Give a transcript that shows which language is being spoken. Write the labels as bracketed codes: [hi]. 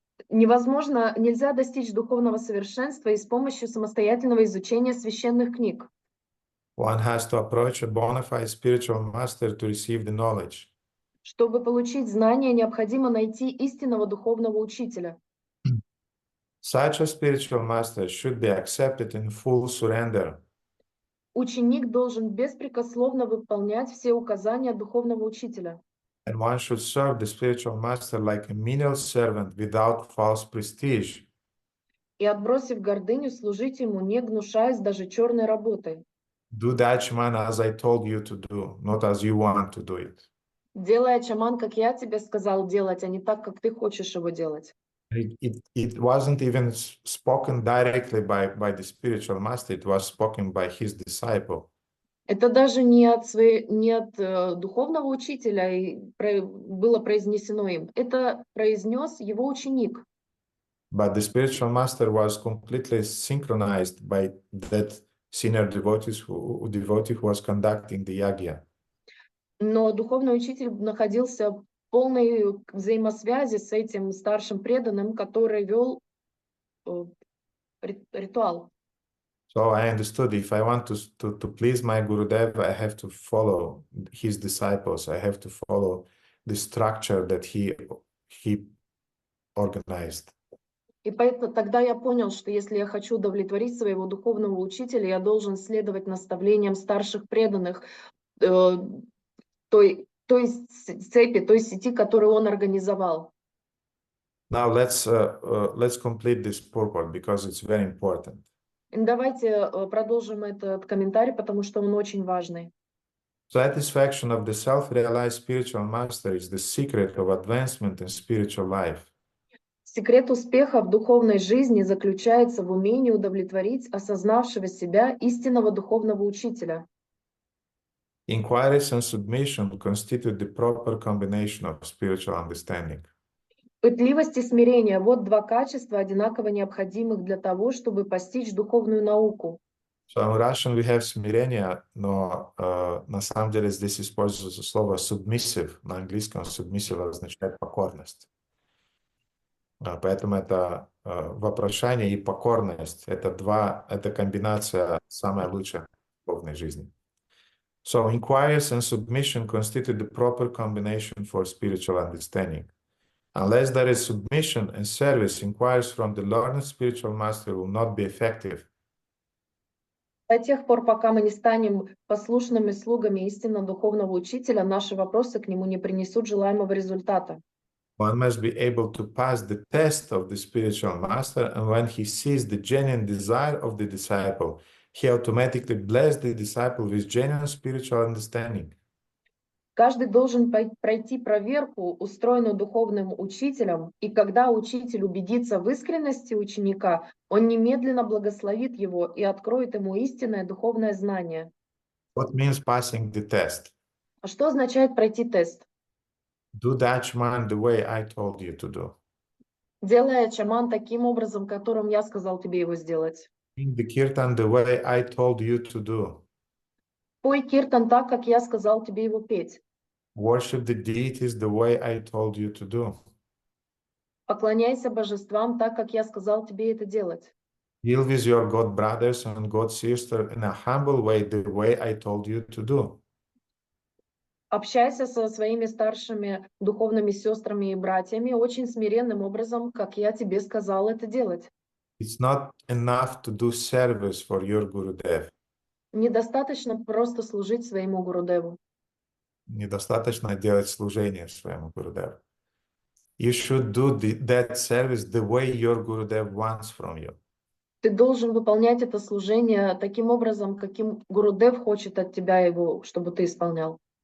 [ru] Нельзя достичь духовного совершенства и с помощью самостоятельного изучения священных книг. [en] One has to approach a bona fide spiritual master to receive the knowledge. [ru] Чтобы получить знания, необходимо найти истинного духовного учителя. [en] Such a spiritual master should be accepted in full surrender. [ru] Ученик должен беспрекословно выполнять все указания духовного учителя. [en] And one should serve the spiritual master like a menial servant without false prestige. [ru] И, отбросив гордыню, служить ему, не гнушаясь даже черной работой. [en] Do that, Shaman, as I told you to do, not as you want to do it. [ru] Делай ачаман, как я тебе сказал делать, а не так, как ты хочешь его делать. [en] It wasn't even spoken directly by the spiritual master, it was spoken by his disciple. [ru] Это даже не от духовного учителя было произнесено им. Это произнес его ученик. [en] But the spiritual master was completely synchronized by that senior devotee who was conducting the yagya. [ru] Но духовный учитель находился в полной взаимосвязи с этим старшим преданным, который вел ритуал. [en] So I understood if I want to please my Gurudev, I have to follow his disciples. I have to follow the structure that he organized. [ru] И поэтому тогда я понял, что если я хочу удовлетворить своего духовного учителя, я должен следовать наставлениям старших преданных, той цепи, той сети, которую он организовал. [en] Now let's complete this purport because it's very important. [ru] Давайте продолжим этот комментарий, потому что он очень важный. [en] Satisfaction of the self-realized spiritual master is the secret of advancement in spiritual life. [ru] Секрет успеха в духовной жизни заключается в умении удовлетворить осознавшего себя истинного духовного учителя. [en] Inquiries and submission constitute the proper combination of spiritual understanding. [ru] Пытливость и смирение – вот два качества, одинаково необходимых для того, чтобы постичь духовную науку. [en] So in Russian we have [ru] смирение, но на самом деле здесь используется слово submissive. На английском submissive означает покорность. Поэтому это вопрошание и покорность. Это комбинация самая лучшая в духовной жизни. [en] So inquiries and submission constitute the proper combination for spiritual understanding. Unless there is submission and service, inquiries from the learned spiritual master will not be effective. [ru] До тех пор, пока мы не станем послушными слугами истинно духовного учителя, наши вопросы к нему не принесут желаемого результата. [en] One must be able to pass the test of the spiritual master, and when he sees the genuine desire of the disciple, he automatically blesses the disciple with genuine spiritual understanding. [ru] Каждый должен пройти проверку, устроенную духовным учителем, и когда учитель убедится в искренности ученика, он немедленно благословит его и откроет ему истинное духовное знание. [en] What means passing the test? [ru] А что означает пройти тест? [en] Do the Achman the way I told you to do. [ru] Делай ачаман таким образом, которым я сказал тебе его сделать. [en] Sing the kirtan the way I told you to do. [ru] Пой киртан так, как я сказал тебе его петь. [en] Worship the deities the way I told you to do. [ru] Поклоняйся божествам так, как я сказал тебе это делать. [en] Deal with your God brothers and God sisters in a humble way, the way I told you to do. [ru] Общайся со своими старшими духовными сестрами и братьями очень смиренным образом, как я тебе сказал это делать. [en] It's not enough to do service for your Gurudev. [ru] Недостаточно просто служить своему Гурудеву. Недостаточно делать служение своему Гурудеву. [en] You should do that service the way your Gurudev wants from you. [ru] Ты должен выполнять это служение таким образом, каким Гурудев хочет от тебя его, чтобы ты исполнял.